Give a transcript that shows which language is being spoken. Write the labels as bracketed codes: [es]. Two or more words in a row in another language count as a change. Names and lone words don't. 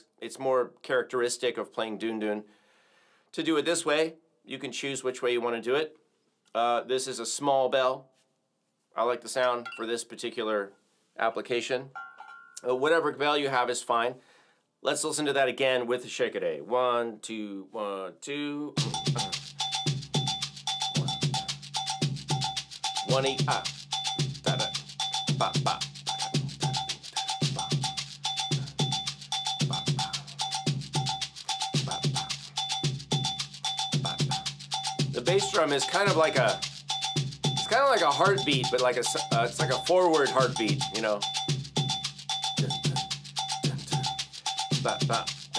[en] It's more characteristic of playing dundun. To do it this way, you can choose which way you want to do it. This is a small bell. I like the sound for this particular application. Whatever bell you have is fine. Let's listen to that again with the shakere. 1, 2, 1, 2. 1 E, da da, ba ba. The bass drum is kind of like a heartbeat, but it's like a forward heartbeat, Ba, ba, ba.